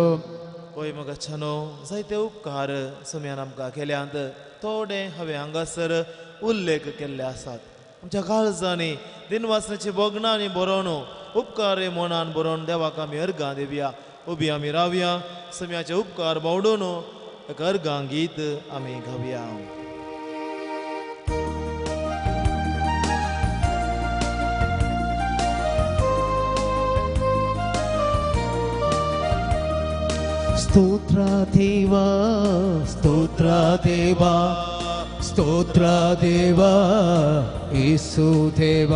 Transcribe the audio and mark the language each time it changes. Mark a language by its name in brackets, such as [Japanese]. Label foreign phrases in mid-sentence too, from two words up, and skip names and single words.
[Konkani] पळय मोगाच्यानो, जायते उपकार सुम्यान आमकां केल्यांत थोडे हांवें हांगासर उल्लेख केल्ले आसात. आमच्या काळजांनी दिनवासनाची बोगणांनी बरोवन उपकार मनान बरोवन देवाक आमी अर्गां दिवया. उबी आमी रावया, सुम्याचे उपकार बावडून एक अर्गां गीत आमी गावया. ಸ್ತೋತ್ರ ದೇವಾ, ಸ್ತೋತ್ರ ದೇವಾ, ಸ್ತೋತ್ರ ದೇವಾ, ಯೇಸು ದೇವಾ.